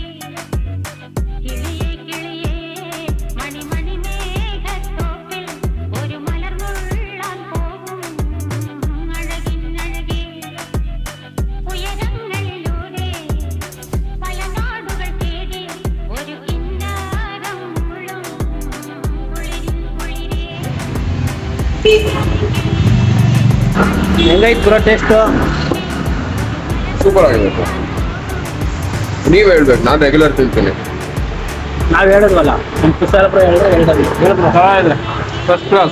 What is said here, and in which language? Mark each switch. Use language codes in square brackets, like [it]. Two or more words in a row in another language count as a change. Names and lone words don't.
[ml] കിളിയേ കിളിയേ മണി മേഘത്തോപ്പിൽ ഒരു മലർന്നുള്ളാൻ പോകും അഴകിനഴകേ. ഉയരങ്ങളിലൂടെ പല നാടുകൾ തേടി ഒരു കിന്നാരം മുള്ളും കുളിരിൻ കുളിരേ. [kn] ಹೆಂಗೈತೆ ಬ್ರೋ ಟೇಸ್ಟು? ಸೂಪರ್ ಆಗಿದೆ ಸರ್. ನೀವು ಹೇಳ್ಬೇಕು, ನಾನು ರೆಗ್ಯುಲರ್ ತಿಂತೀನಿ. ನಾವು ಹೇಳಿದ್ವಲ್ಲ ನಮ್ಮ ಕುಶಾಲಪುರ ಹೇಳಿದ್ರೆ ಹೇಳಿದ್ರೆ [en] first class.